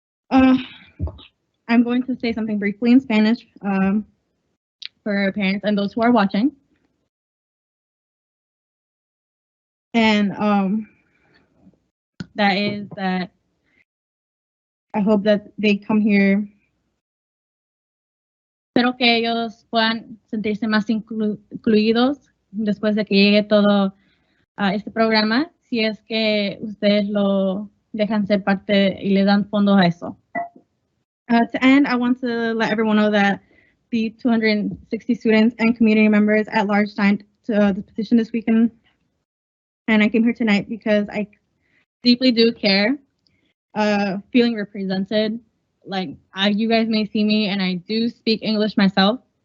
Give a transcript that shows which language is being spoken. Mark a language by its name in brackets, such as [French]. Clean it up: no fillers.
[English] I'm going to say something briefly in Spanish for parents and those who are watching. And that is that I hope that they come here. [Spanish] Espero que ellos puedan sentirse más incluidos después de que llegue todo este programa, si es que ustedes lo dejan ser parte y le dan fondos a eso. [English] To end, I want to let everyone know that the 260 students and community members at large signed to the petition this weekend, and I came here tonight because I deeply do care, feeling represented. Like you guys may see me and I do speak English myself.